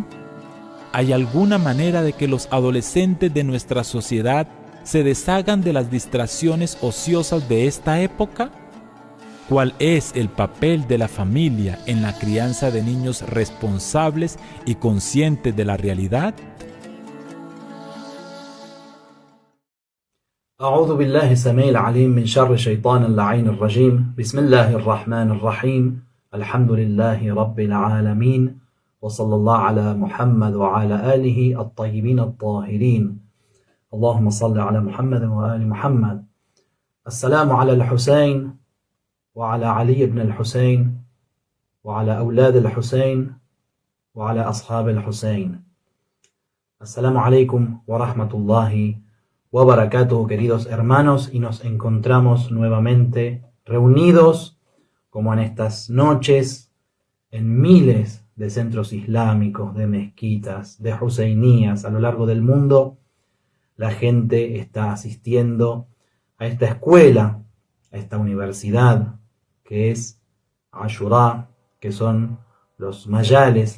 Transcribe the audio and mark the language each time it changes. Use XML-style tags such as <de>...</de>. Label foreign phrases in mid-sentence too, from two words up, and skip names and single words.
<es>¿Hay alguna manera de que los adolescentes de nuestra sociedad se deshagan de las distracciones ociosas de esta época? ¿Cuál es el papel de la familia en la crianza de niños responsables y conscientes de la realidad?</es> <ar>أعوذ بالله السميع العليم من شر الشيطان اللعين الرجيم بسم الله الرحمن الرحيم الحمد لله رب العالمين وصلى الله على محمد وعلى آله الطيبين الطاهرين اللهم صل على محمد وآل محمد السلام على الحسين وعلى علي بن الحسين وعلى أولاد الحسين وعلى أصحاب الحسين السلام عليكم ورحمة الله wabarakatuh,</ar> <es>queridos hermanos, y nos encontramos nuevamente reunidos, como en estas noches, en miles de centros islámicos, de mezquitas, de huseinías a lo largo del mundo. La gente está asistiendo a esta escuela, a esta universidad, que es Ashura, que son los mayales,</es>